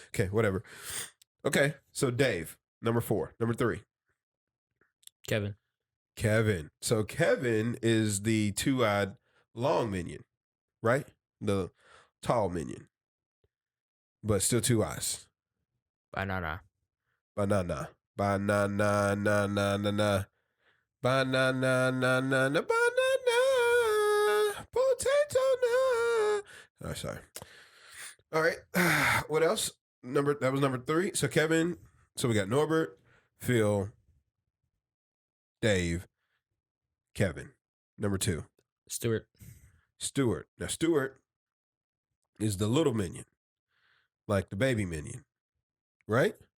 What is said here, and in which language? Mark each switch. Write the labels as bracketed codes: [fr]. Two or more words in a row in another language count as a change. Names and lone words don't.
[en] Okay, whatever. Okay, so Dave, number 4. Number 3, Kevin. So Kevin is the 2-eyed long minion, right? The tall minion, but still 2 eyes. Banana. Banana. Banana. Na na na na. Banana. Na na na. Banana. Potato. Na. Oh, sorry. All right. What else? That was number 3. So Kevin. So we got Norbert, Phil, Dave, Kevin. Number 2. Stewart. Now Stewart is the little minion, like the baby minion, right?